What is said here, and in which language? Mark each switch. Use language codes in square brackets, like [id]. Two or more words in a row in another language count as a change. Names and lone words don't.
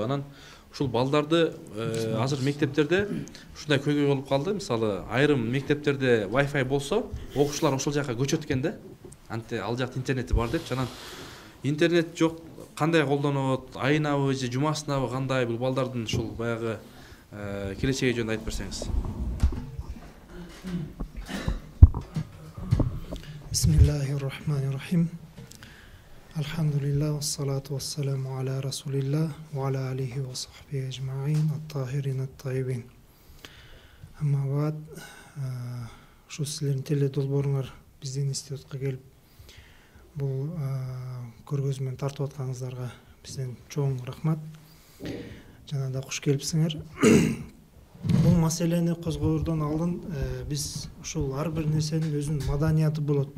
[ky] Анан ушул балдарды азыр мектептерде ушундай көйгөй болуп калды. Мисалы, айрым мектептерде Wi-Fi болсо, окуучулар ошол жака көчөт экен да. Анте ал жакта интернети бар депчи. Анан интернет жок, кандай колдонот, айынабы же жумасынабы кандай, бул балдардын ушул баягы келечеги жөнүндө айтып берсеңиз. [ar] بسم الله الرحمن الرحيم. الحمد لله والصلاة والسلام على رسول الله وعلى آله وصحبه أجمعين الطاهرين الطيبين. أما بعد, [ky] ушу силердин теле долбооруңар биздин институтка келип, бул көргөзмө менен тартып атканыңыздарга бизден чоң рахмат. Жана да куш келипсиңер. Бул маселени козгоордон алдын биз ушул ар бир нерсенин өзүнүн маданияты болот.